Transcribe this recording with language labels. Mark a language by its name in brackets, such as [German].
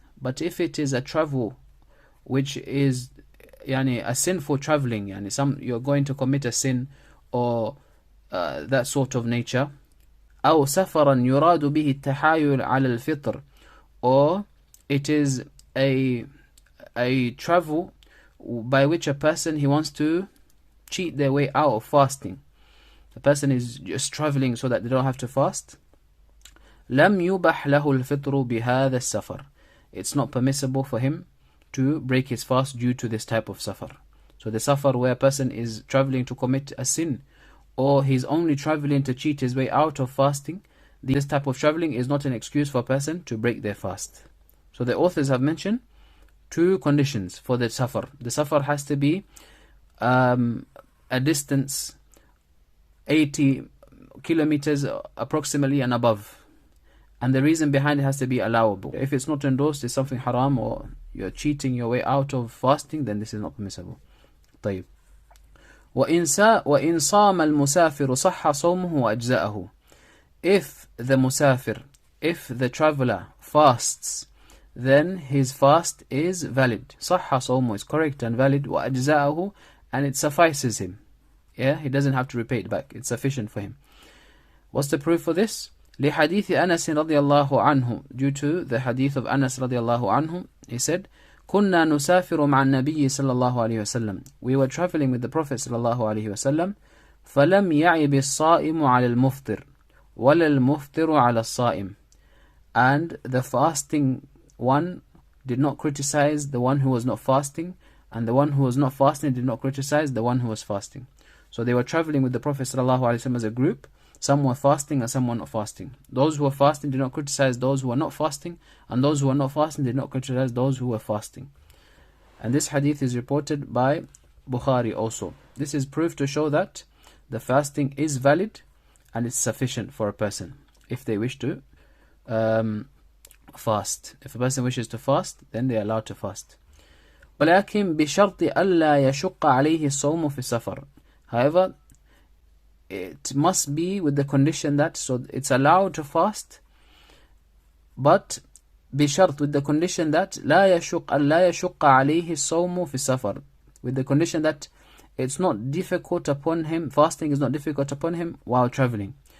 [English] But if it is a travel which is a sinful traveling, you're going to commit a sin or that sort of nature, [Arabic] أو سفرا يراد به التحايل على الفطر, [English] or it is a travel by which a person, he wants to cheat their way out of fasting. The person is just traveling so that they don't have to fast. [Arabic] لم يبح له الفطر بهذا السفر. [English] It's not permissible for him to break his fast due to this type of safar. So the safar where a person is traveling to commit a sin, or he's only traveling to cheat his way out of fasting, this type of traveling is not an excuse for a person to break their fast. So the authors have mentioned 2 conditions for the safar. The safar has to be a distance 80 kilometers approximately and above. And the reason behind it has to be allowable. If it's not endorsed, it's something haram, or you're cheating your way out of fasting, then this is not permissible. [Arabic] طيب. وإن صام المسافر صح صومه وأجزاءه. [English] If the traveler fasts, then his fast is valid. [Arabic] صح صومه [English] is correct and valid. وأجزاءه, and it suffices him. He doesn't have to repay it back. It's sufficient for him. What's the proof for this? [Arabic] لحديث أنس رضي الله عنه. [English] Due to the hadith of Anas رضي الله عنه, he said, [Arabic] كنا نسافر مع النبي صلى الله عليه وسلم. [English] We were traveling with the Prophet صلى الله عليه وسلم. [Arabic] فلم يعب الصائم على المفطر ولا المفطر على الصائم. [English] And the fasting one did not criticize the one who was not fasting, and the one who was not fasting did not criticize the one who was fasting. So they were traveling with the Prophet ﷺ as a group. some were fasting and some were not fasting. Those who were fasting did not criticize those who were not fasting, and those who were not fasting did not criticize those who were fasting. And this hadith is reported by Bukhari also. This is proof to show that the fasting is valid and it's sufficient for a person if they wish to fast. If a person wishes to fast, then they are allowed to fast. [Arabic] ولكن بشرط ألا يشق عليه الصوم في السفر. [English] However, it must be with the condition that, so it's allowed to fast, but بشرط, with the condition that [Arabic] لا يشق عليه الصوم في السفر, [English] with the condition that it's not difficult upon him, fasting is not difficult upon him while traveling.